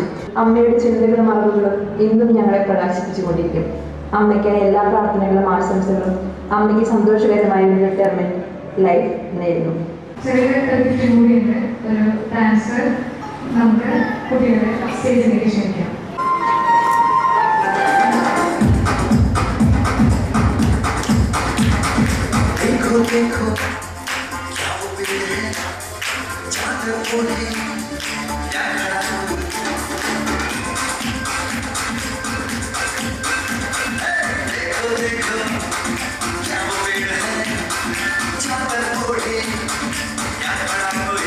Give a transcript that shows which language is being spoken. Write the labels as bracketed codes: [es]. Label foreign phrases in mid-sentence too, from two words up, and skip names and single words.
[ml] അമ്മയുടെ ചിന്തകളും അറിവുകളും ഇന്നും ഞങ്ങളെ പ്രകാശിപ്പിച്ചുകൊണ്ടിരിക്കും. അമ്മയ്ക്കായി എല്ലാ പ്രാർത്ഥനകളും ആശംസകളും. അമ്മയ്ക്ക് സന്തോഷകരമായ ഒരു [en] retirement life [ml] നേരുന്നു. ചെറിയ ഒരു ഡാൻസ് നമുക്ക് കുട്ടികളെ സ്റ്റേജിലേക്ക് ക്ഷണിക്കാം. [hi] देखो क्या वो पेड़ है चादर ओढ़े या खड़ा हो। देखो देखो क्या वो पेड़ है चादर ओढ़े या खड़ा कोई।